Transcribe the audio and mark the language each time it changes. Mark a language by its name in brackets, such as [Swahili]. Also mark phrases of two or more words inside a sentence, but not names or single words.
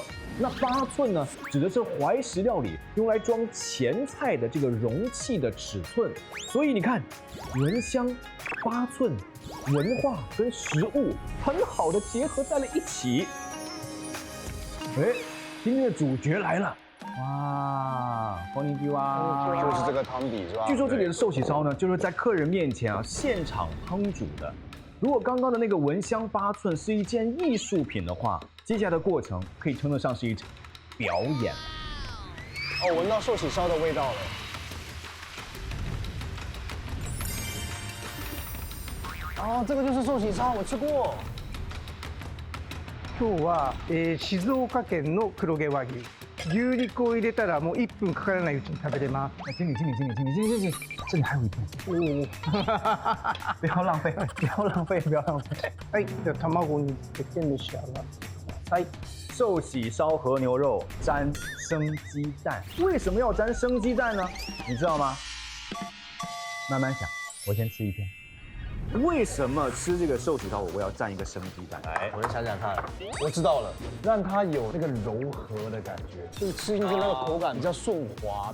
[Chinese] 那八寸呢，指的是怀石料理用来装前菜的这个容器的尺寸。所以你看，闻香八寸，文化跟食物很好的结合在了一起。哎，今天的主角来了。哇， [Japanese] こんにちは， [Chinese] 就是这个汤底是吧？据说这里的寿喜烧呢，就是在客人面前现场烹煮的。如果刚刚的那个闻香八寸是一件艺术品的话，接下来的过程可以称得上是一场表演。哦，闻到寿喜烧的味道了。哦，这个就是寿喜烧，我吃过。 [Japanese] 今日は、静岡県の黒毛和牛。牛肉を入れたらもう1分かからないうちに食べれます。 [Chinese] 经理，这里还有一片。不要浪费，不要浪费，不要浪费。 [Japanese] はい、じゃあ卵につけて召し上がってください。 [Chinese] 寿喜烧和牛肉沾生鸡蛋，为什么要沾生鸡蛋呢？你知道吗？慢慢想，我先吃一片。为什么吃这个寿喜烧火锅要蘸一个生鸡蛋？哎，我再想想看，我知道了，让它有那个柔和的感觉，就是吃进去那个口感比较顺滑。